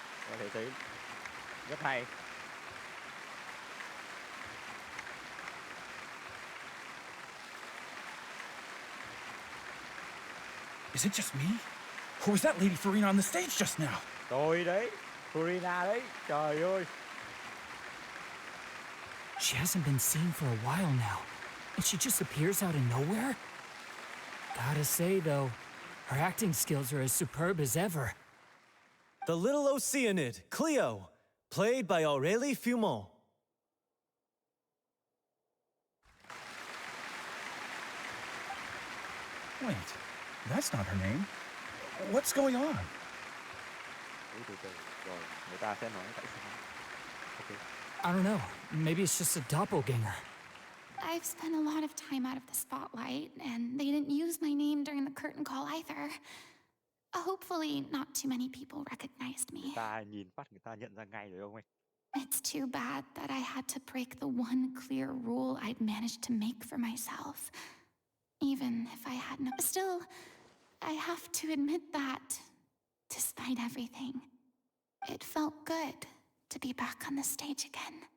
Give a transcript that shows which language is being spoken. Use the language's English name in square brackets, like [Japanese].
[Vietnamese] Có thể thấy rất hay. [English] Is it just me? Or was that Lady Furina on the stage just now? [Vietnamese] Tôi đấy, Furina đấy, trời ơi. [English] She hasn't been seen for a while now, and she just appears out of nowhere? Gotta say, though, her acting skills are as superb as ever. The little Oceanid, Cleo, played by Aurélie Fumont. Wait, that's not her name. What's going on? [Vietnamese] Rồi, người ta sẽ nói tại sao. [English] Okay. I don't know. Maybe it's just a doppelganger. I've spent a lot of time out of the spotlight, and they didn't use my name during the curtain call either. Hopefully, not too many people recognized me. [Vietnamese] Người ta nhìn phát người ta nhận ra ngay rồi ông ấy. [English] It's too bad that I had to break the one clear rule I'd managed to make for myself. Even if I had no... Still, I have to admit that, despite everything, it felt good to be back on the stage again.